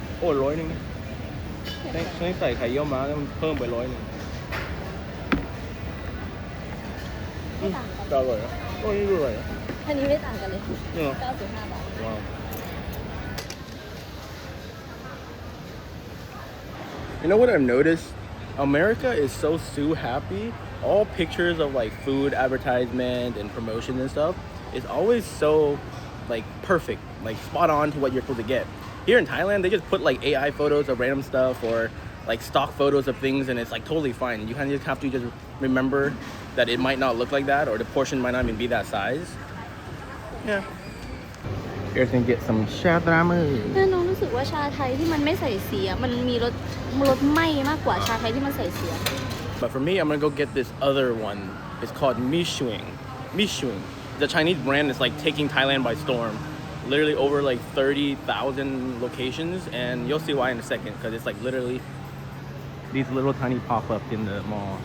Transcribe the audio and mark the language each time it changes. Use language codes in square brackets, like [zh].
[th] โอ้100 นึงฉันใส่ไข่เยี่ยวม้าแล้วมันเพิ่มไป100 นึงจะอร่อยนะโอ้นี่ดูอร่อยนะอันนี้ไม่ต่างกันเลย95 บาท [en] Wow. You know what I've noticed? America is so happy. All pictures of like food advertisement and promotion and stuff is always so like perfect, like spot on to what you're supposed to get. Here in Thailand, they just put like AI photos of random stuff or like stock photos of things, and it's like totally fine. You kind of just have to just remember that it might not look like that, or the portion might not even be that size. Yeah. Here's gonna get some chai drama. [th] น้องรู้สึกว่าชาไทยที่มันไม่ใส่สีมันมีรสไหม้มากกว่าชาไทยที่มันใส่สี [en] But for me, I'm gonna go get this other one. It's called Mishuing. The Chinese brand is like taking Thailand by storm. Literally over like 30,000 locations, and you'll see why in a second, because it's like literally these little tiny pop-ups in the mall.